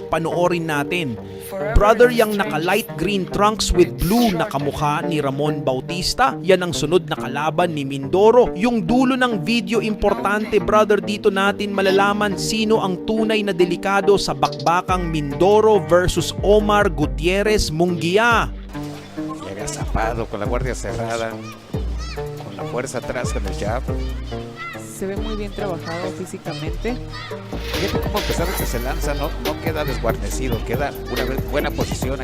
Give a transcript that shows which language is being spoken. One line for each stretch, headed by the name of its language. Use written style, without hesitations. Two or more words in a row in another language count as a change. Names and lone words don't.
Filipino: Panoorin natin. Brother, yang naka
English: light green trunks with blue
Filipino: na kamukha ni Ramon Bautista, yan ang sunod na kalaban ni Mindoro. Yung dulo ng video importante, brother, dito natin malalaman sino ang tunay na delikado sa bakbakang Mindoro versus Omar Gutierrez Munguia.
Spanish: Llega zapado con la guardia cerrada, con la fuerza atrás con el jab. Se ve muy bien trabajado físicamente. Fíjate cómo a pesar de que se lanza, no queda desguarnecido, queda una buena posición.